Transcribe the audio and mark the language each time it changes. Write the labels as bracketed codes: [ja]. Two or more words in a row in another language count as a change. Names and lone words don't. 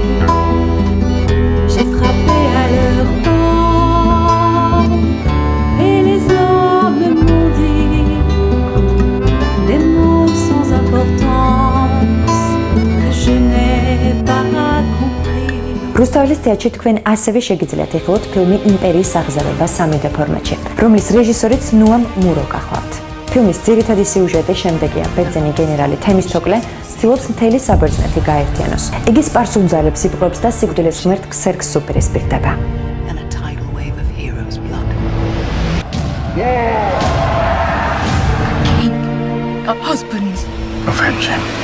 [fr] J'ai frappé à leur porte et les hommes m'ont dit des mots sans importance que je n'ai pas compris. [ka] რუსთაველის თეატრში თქვენ ასევე შეგიძლიათ იხილოთ ფილმი იმპერიის აღზევება 3D ფორმატში, რომლის რეჟისორიც ნუამ მურო გახლავთ. ფილმის ძირითადი სიუჟეტი შემდეგია: ბერძენი გენერალი თემისტოკლე ცდილობს მთელი საბერძნეთი გაერთიანოს. იგი სპარსულძარებს იპყრობს და სიკვდილის ღმერთ ქსერქსს უპირისპირდება. [en] And a tidal wave of heroes' blood. Our husbands. Avenge him.